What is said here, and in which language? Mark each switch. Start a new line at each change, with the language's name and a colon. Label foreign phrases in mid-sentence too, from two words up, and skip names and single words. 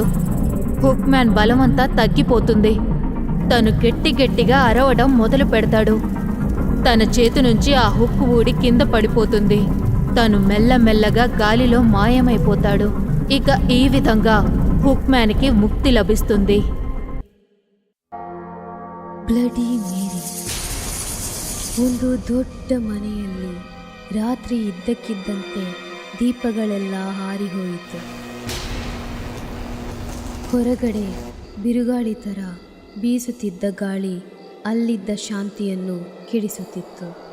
Telugu: హుక్ మ్యాన్ బలమంతా తగ్గిపోతుంది. తను గట్టిగా అరవడం మొదలు పెడతాడు. తన చేతి నుంచి ఆ హుక్ ఊడి కింద పడిపోతుంది. తను మెల్లమెల్లగా గాలిలో మాయమైపోతాడు. ఇక ఈ విధంగా హుక్ మ్యాన్కి ముక్తి లభిస్తుంది.
Kannada: ಬ್ಲಡಿ ಮೇರಿ. ಒಂದು ದೊಡ್ಡ ಮನೆಯಲ್ಲಿ ರಾತ್ರಿ ಇದ್ದಕ್ಕಿದ್ದಂತೆ ದೀಪಗಳೆಲ್ಲ ಹಾರಿಹೋಯಿತು. ಹೊರಗಡೆ ಬಿರುಗಾಳಿ ಥರ ಬೀಸುತ್ತಿದ್ದ ಗಾಳಿ ಅಲ್ಲಿದ್ದ ಶಾಂತಿಯನ್ನು ಕೆಡಿಸುತ್ತಿತ್ತು.